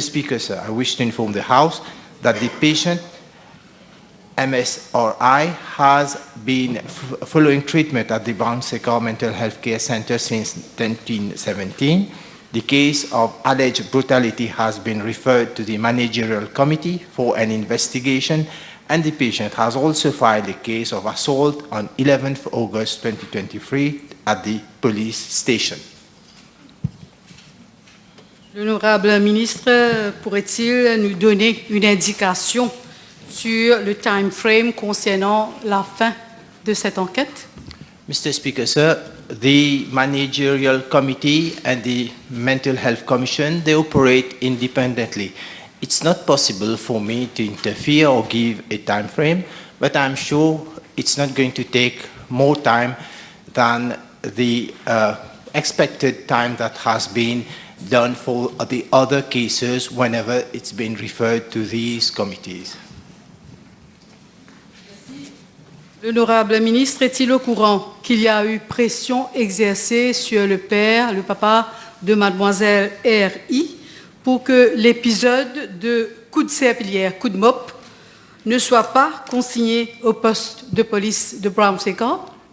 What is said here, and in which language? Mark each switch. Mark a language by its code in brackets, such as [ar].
[en] Speaker, sir, I wish to inform the House that the patient, MSRI, has been following treatment at the Brown-Séquard Mental Health Care Center since 2017. The case of alleged brutality has been referred to the Managerial Committee for an investigation, and the patient has also filed a case of assault on 11th August 2023 at the police station. [fr] L'honorable ministre, pourrait-il nous donner une indication sur le time frame concernant la fin de cette enquête? [en] Mr. Speaker, sir, the Managerial Committee and the Mental Health Commission, they operate independently. It's not possible for me to interfere or give a time frame, but I'm sure it's not going to take more time than the expected time that has been done for the other cases whenever it's been referred to these committees. [fr] L'honorable ministre est-il au courant qu'il y a eu pression exercée sur le père, le papa de mademoiselle R.I. pour que l'épisode de coup de serpillière, coup de mop, ne soit pas consigné au poste de police de Brown-Séquard?